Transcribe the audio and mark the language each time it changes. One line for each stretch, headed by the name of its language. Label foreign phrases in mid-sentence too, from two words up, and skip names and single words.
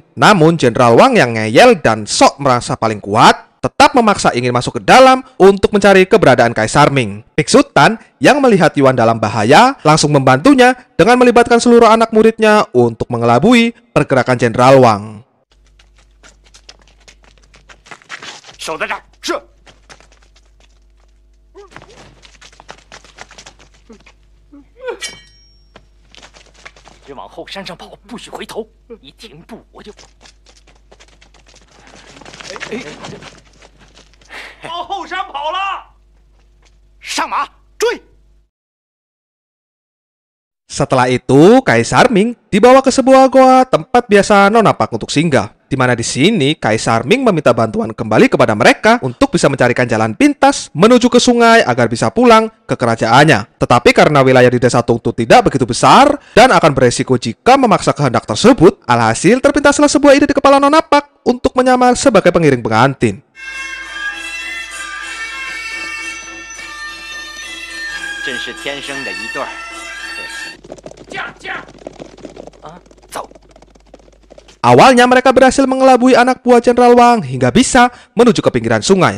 Indonesian: Namun Jenderal Wang yang ngeyel dan sok merasa paling kuat tetap memaksa ingin masuk ke dalam untuk mencari keberadaan Kaisar Ming. Biksu Tan yang melihat Yuan dalam bahaya langsung membantunya dengan melibatkan seluruh anak muridnya untuk mengelabui pergerakan Jenderal Wang.
Chinese: 守在这儿。是。别往后山上跑，不许回头，一停步我就。往后山跑了。上马追！
Indonesian: Setelah itu, Kaisar Ming dibawa ke sebuah goa tempat biasa Nona Pak untuk singgah. Di mana di sini Kaisar Ming meminta bantuan kembali kepada mereka untuk bisa mencarikan jalan pintas menuju ke sungai agar bisa pulang ke kerajaannya. Tetapi karena wilayah di desa Tungtu tidak begitu besar dan akan beresiko jika memaksa kehendak tersebut, alhasil terpintaslah sebuah ide di kepala Nona Pak untuk menyamar sebagai pengiring pengantin.
Chinese: 真是天生的一对儿。走。
Indonesian: Awalnya mereka berhasil mengelabui anak buah Jenderal Wang hingga bisa menuju ke pinggiran sungai.